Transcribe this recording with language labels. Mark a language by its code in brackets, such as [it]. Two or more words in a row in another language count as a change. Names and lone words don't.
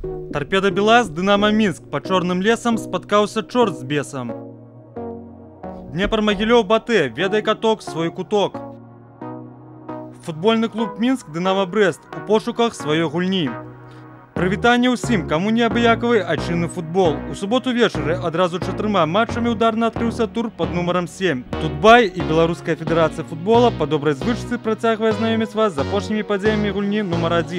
[ru] Торпеда Белаз, Динамо Минск. По черным лесам споткался черт с бесом. [be] Днепр Могилев Батэ, ведай каток, свой куток. Футбольный клуб Минск, Динамо Брест у пошуках сваёй гульні. Прывітанне ўсім, каму неабыякавы айчынны футбол. У суботу вечары адразу 4 матчамі ударна адкрыўся тур под нумаром 7. Тут бай і Беларуская федэрацыя футбола па добрай звычцы працягвае знаёміць вас з апошнімі падзеямі гульні нумар 1.